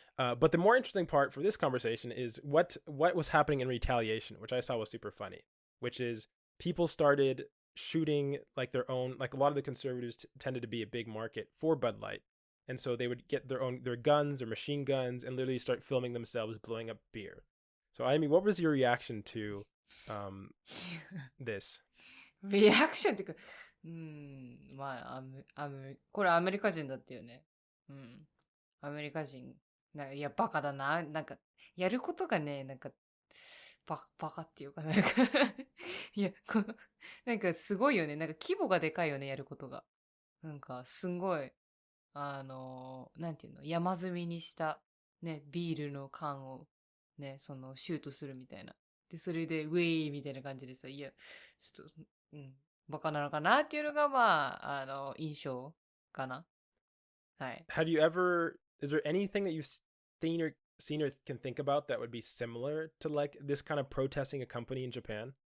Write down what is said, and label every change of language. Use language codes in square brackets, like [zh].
[en] But the more interesting part for this conversation is what was happening in retaliation, which I saw was super funny, which is people started shooting like their own, like a lot of the conservatives tended to be a big market for Bud Light. And so they would get their guns or machine guns and literally start filming themselves blowing up beer. So I mean, what was your reaction to this? [ja] リアクションっていうか、まあ、これアメリカ人だったよね。アメリカ人。いや、バカだな。なんか、やることがね、なんか、バカっていうか、なんかいや、なんかすごいよね。なんか規模がでかいよね、やることが。なんか、すんごい、なんていうの、山積みにした、ね、ビールの缶を、ね、シュートするみたいな。で、それで、ウェイみたいな感じでさ、いや、ちょっと、バカなのかなっていうのが、まあ、印象かな。はい。 [en] Have you ever, is there anything that you've seen or can think about that would be similar to like this kind of protesting a company in Japan?